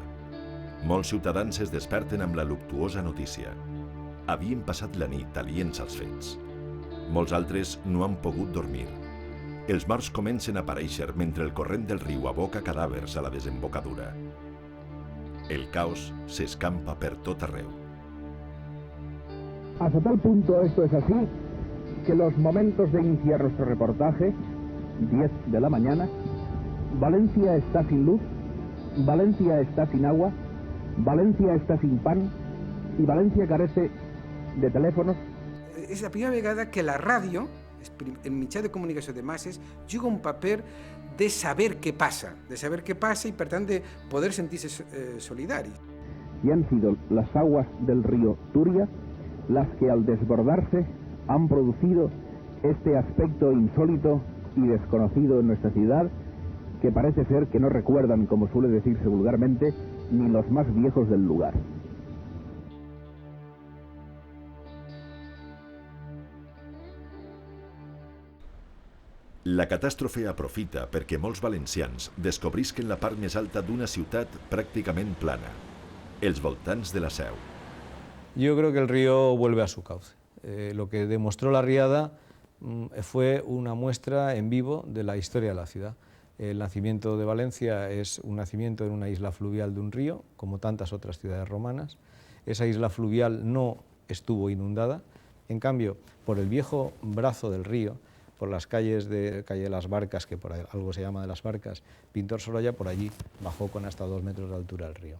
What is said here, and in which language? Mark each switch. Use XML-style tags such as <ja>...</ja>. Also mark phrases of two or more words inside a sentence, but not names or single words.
<ca>Molts ciutadans es desperten amb la luctuosa notícia. Havien passat la nit aliens als fets. Molts altres no han pogut dormir. Els morts comencen a aparèixer mentre el corrent del riu aboca cadàvers a la desembocadura. El caos se escampa per tot arreu.</ca> <es>Hasta tal punto esto es así que los momentos de iniciar nuestro reportaje, 10 de la mañana, Valencia está sin luz, Valencia está sin agua, Valencia está sin pan y Valencia carece de teléfonos.</es> <ca>És la primera vegada que la ràdio, el mitjà de comunicació de masses, juga un paper de saber què passa i per tant de poder sentir-se solidari.</ca> <es>Y han sido las aguas del río Turia las que al desbordarse han producido este aspecto insólito y desconocido en nuestra ciudad, que parece ser que no recuerdan, como suele decirse vulgarmente, ni los más viejos del lugar.</es> <ca>La catàstrofe aprofita perquè molts valencians descobrisquen la part més alta d'una ciutat pràcticament plana, els voltants de la Seu.</ca> <es>Yo creo que el río vuelve a su cauce. Lo que demostró la riada fue una muestra en vivo de la historia de la ciudad. El nacimiento de Valencia es un nacimiento en una isla fluvial de un río, como tantas otras ciudades romanas. Esa isla fluvial no estuvo inundada, en cambio, por el viejo brazo del río, por las calles de Calle de las Barcas, que por algo se llama de las Barcas, Pintor Sorolla, por allí bajó con hasta 2 metros de altura el río.</es>